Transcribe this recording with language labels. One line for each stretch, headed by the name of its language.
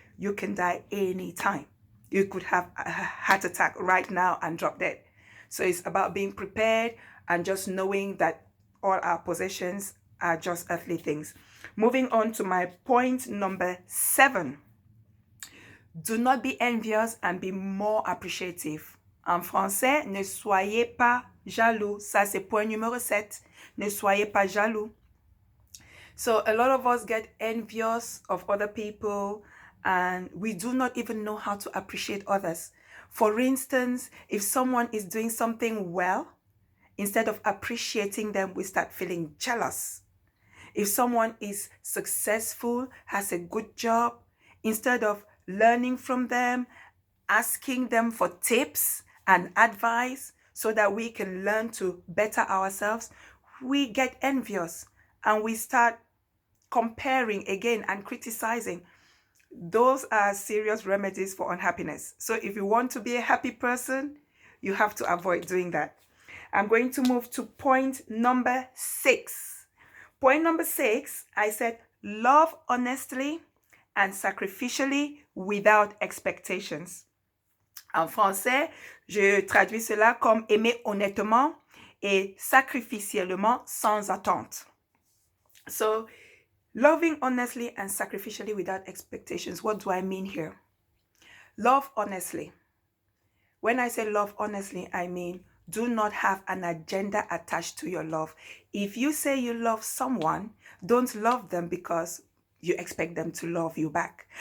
English: You can die anytime. You could have a heart attack right now and drop dead. So it's about being prepared and just knowing that all our possessions are just earthly things. Moving on to my point number 7. Do not be envious and be more appreciative.
French: En français, ne soyez pas jaloux. Ça, c'est point numéro 7. Ne soyez pas jaloux.
English: So a lot of us get envious of other people and we do not even know how to appreciate others. For instance, if someone is doing something well, instead of appreciating them, we start feeling jealous. If someone is successful, has a good job, instead of learning from them, asking them for tips and advice so that we can learn to better ourselves, we get envious and we start comparing again and criticizing. Those are serious remedies for unhappiness. So if you want to be a happy person, you have to avoid doing that. I'm going to move to point number 6. Point number 6, I said, love honestly and sacrificially without expectations.
French: En français, je traduis cela comme aimer honnêtement et sacrificiellement sans attente.
English: So, loving honestly and sacrificially without expectations. What do I mean here? Love honestly. When I say love honestly, I mean do not have an agenda attached to your love. If you say you love someone, don't love them because you expect them to love you back.